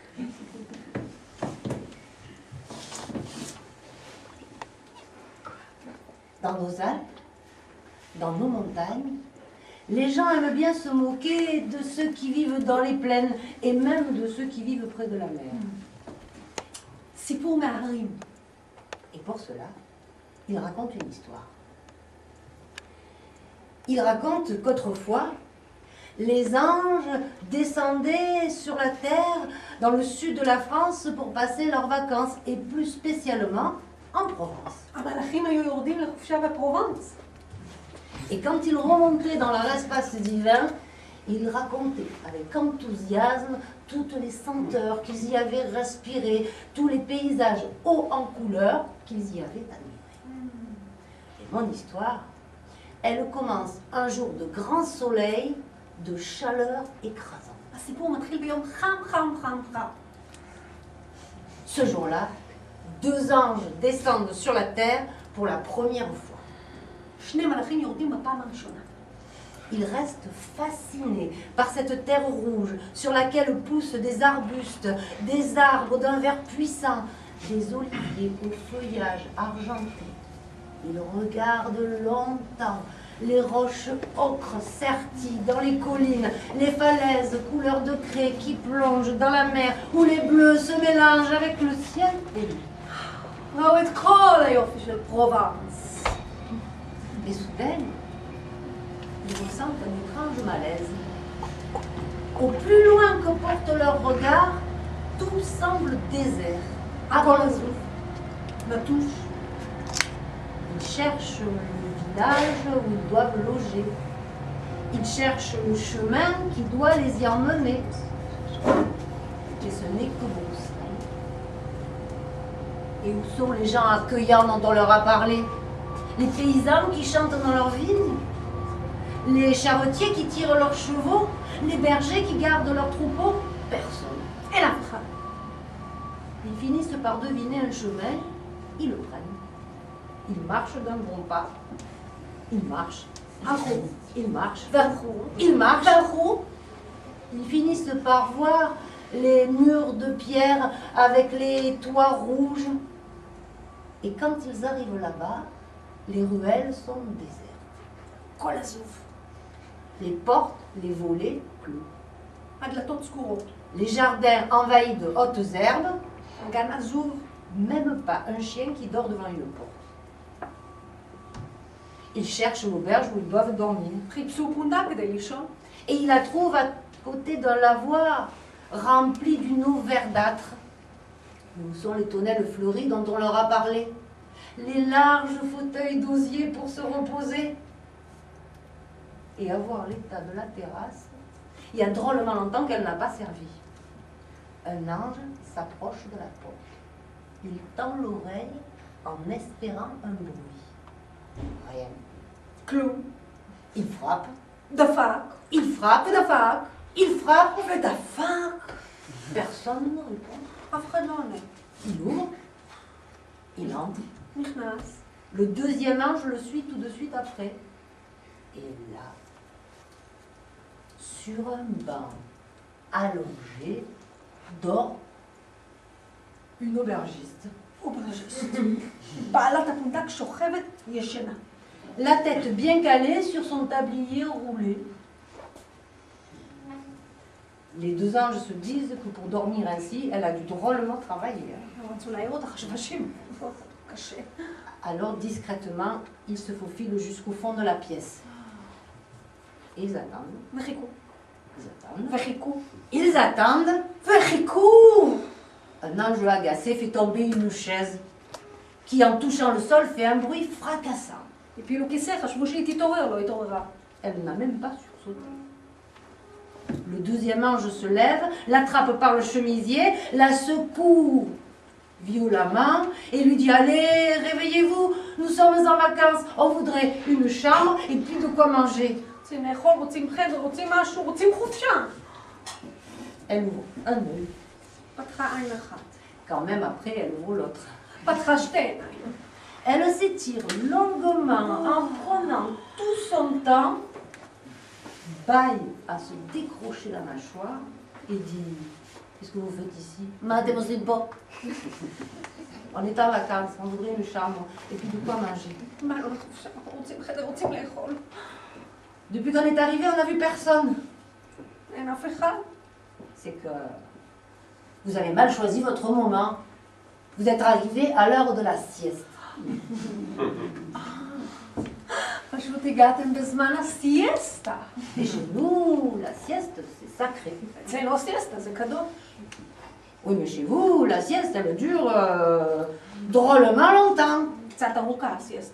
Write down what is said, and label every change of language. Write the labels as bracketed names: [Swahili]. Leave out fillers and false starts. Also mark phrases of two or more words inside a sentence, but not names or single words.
[French] Dans nos Alpes, dans nos montagnes, les gens aiment bien se moquer de ceux qui vivent dans les plaines et même de ceux qui vivent près de la mer. [Hebrew] סיפור מההרים. [French] Et pour cela, il raconte une histoire. Il raconte qu'autrefois, les anges descendaient sur la terre dans le sud de la France pour passer leurs vacances et plus spécialement en Provence. [Hebrew] המלאכים היו יורדים לחופשה בפרובנס. [French] Et quand ils remontaient dans leur espace divin, ils racontaient avec enthousiasme toutes les senteurs qu'ils y avaient respirées, tous les paysages hauts en couleur qu'ils y avaient admirés. Et mon histoire, elle commence un jour de grand soleil, de chaleur écrasante. [Hebrew] הסיפור מתחיל ביום חם חם חם חם. [French] Ce jour-là, deux anges descendent sur la terre pour la première fois. [Hebrew] שני מלאכים יורדים בפעם הראשונה. [French] Ils restent fascinés par cette terre rouge sur laquelle poussent des arbustes, des arbres d'un vert puissant, des oliviers au feuillage argenté. Ils regardent longtemps les roches ocre serties dans les collines, les falaises couleur de craie qui plongent dans la mer, où les bleus se mélangent avec le ciel élu. [Hebrew] ראו את כל היופי של פרובנס. [French] Et soudain, ils ressentent un étrange malaise. Au plus loin que porte leur regard, tout semble désert. [Hebrew] הכל עזוב. נטוש. [French] Ils cherchent le village où ils doivent loger. Ils cherchent le chemin qui doit les y emmener. Et ce n'est que broussailles. Et où sont les gens accueillants dont on leur a parlé? Les paysans qui chantent dans leurs vignes? Les charretiers qui tirent leurs chevaux? Les bergers qui gardent leurs troupeaux? Personne. [Hebrew] אין אף אחד. [French] Ils finissent par deviner un chemin, ils le prennent. Ils marchent d'un bon pas. Ils marchent. [Hebrew] הלכו. [French] Ils marchent. [Hebrew] והלכו. [French] Ils marchent. [Hebrew] והלכו. [French] Ils finissent par voir les murs de pierre avec les toits rouges. Et quand ils arrivent là-bas, les ruelles sont désertes. [Hebrew] הכל עזוב. [French] Les portes, les volets, clos. [Hebrew] הדלתות סגורות. [French] Les jardins envahis de hautes herbes. [Hebrew] הגן עזוב. [French] Même pas un chien qui dort devant une porte. Ils cherchent l'auberge où ils doivent dormir. [Hebrew] חיפשו פונדה כדי לישון. [French] Et ils la trouvent à côté d'un lavoir rempli d'une eau verdâtre. Où sont les tonnelles fleuries dont on leur a parlé? Les larges fauteuils d'osier pour se reposer. Et à voir l'état de la terrasse, il y a drôlement longtemps qu'elle n'a pas servi. Un ange s'approche de la porte. Il tend l'oreille en espérant un bruit. Rien. [Hebrew] כלום. [French] Il frappe. [Hebrew] דפק. [French] Il frappe. [Hebrew] ודפק. [French] Il frappe. [Hebrew] ודפק. [French] Personne ne répond. [Hebrew] אף אחד לא עונה. [French] Il ouvre. Il entre. [Hebrew] נכנס. [French] Le deuxième ange le suit tout de suite après. Et là, sur un banc allongé, dort une aubergiste. [Hebrew] אוברג'יסט. בעלת הפונדק שוכבת ישנה. [French] La tête bien calée sur son tablier roulé. Les deux anges se disent que pour dormir ainsi, elle a dû drôlement travailler. [Hebrew] הם רצו להעיר אותך השבשים. קשה. [French] Alors discrètement, ils se faufilent jusqu'au fond de la pièce. Et ils attendent. [Hebrew] וחיכו. [French] Ils attendent. [Hebrew] וחיכו. [French] Ils attendent. [Hebrew] וחיכו. [French] Un ange agacé fait tomber une chaise qui, en touchant le sol, fait un bruit fracassant. [Hebrew] הפילו כיסא, חשבו שהיא תתעורר, לא התעוררה. [French] Elle n'a même pas sursauté. Le deuxième ange se lève, l'attrape par le chemisier, la secoue violemment et lui dit: allez, réveillez-vous, nous sommes en vacances, on voudrait une chambre et puis de quoi manger. [Hebrew] רוצים לאכול, רוצים חדר, רוצים משהו, רוצים חופשה. [French] Elle ouvre un œil, [Hebrew] פתחה עין אחת. [French] quand même après elle ouvre l'autre. [Hebrew] פתחה שתי עיניים. [French] Elle s'étire longuement en prenant tout son temps, baille à se décrocher la mâchoire et dit, qu'est-ce que vous faites ici? Mademoiselle Bock. On est en vacances, on voudrait une chambre et puis de quoi manger. Depuis qu'on est arrivé, on n'a vu personne. C'est que vous avez mal choisi votre moment. Vous êtes arrivé à l'heure de la sieste. [Hebrew] פשוט הגעתם בזמן הסיאסטה. [French] Et chez nous, la sieste, c'est sacré. [Hebrew] אצלנו הסיאסטה זה קדוש. [French] Oui, mais chez vous, la sieste, elle dure drôlement longtemps. [Hebrew] קצת ארוכה הסיאסטה.